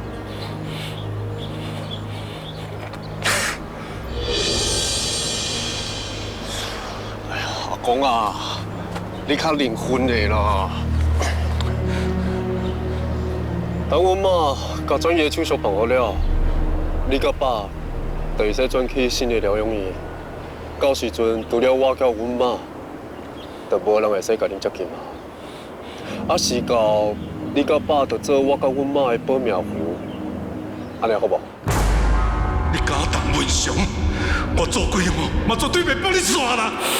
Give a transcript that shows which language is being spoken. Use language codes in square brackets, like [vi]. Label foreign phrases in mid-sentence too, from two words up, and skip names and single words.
[nan] 公啊，你较认份的啦。等阮妈甲专业手术办好了，你甲爸就会使转去新的疗养院。到时阵除了我甲阮妈，就无人会使甲恁接近啊。时到你甲爸就做我甲阮妈的保命符，安尼好无？你假当文雄， 我做鬼哦，嘛绝对袂帮你耍啦。